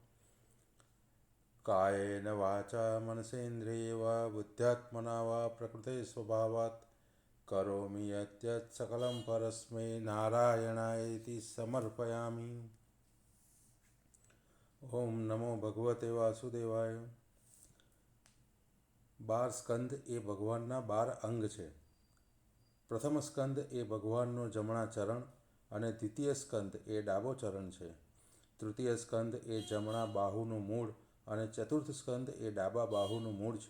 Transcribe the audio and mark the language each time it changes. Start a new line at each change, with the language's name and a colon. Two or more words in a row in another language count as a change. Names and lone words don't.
Sanskrit: कायेन वाचा मनसेन्द्रिये वा बुद्ध्यात्मना वा प्रकृते स्वभावात् करोमि यद्यत् सकलं परस्मै नारायणायेति समर्पयामि। ओम नमो भगवते वासुदेवाय।
Gujarati: 12 સ્કંદ એ ભગવાનના 12 અંગ છે। પ્રથમ સ્કંદ એ ભગવાનનો જમણા ચરણ અને દ્વિતીય સ્કંદ એ ડાબો ચરણ છે। તૃતીય સ્કંદ એ જમણા બાહુનું મૂળ અને ચતુર્થ સ્કંદ એ ડાબા બાહુનું મૂળ છે।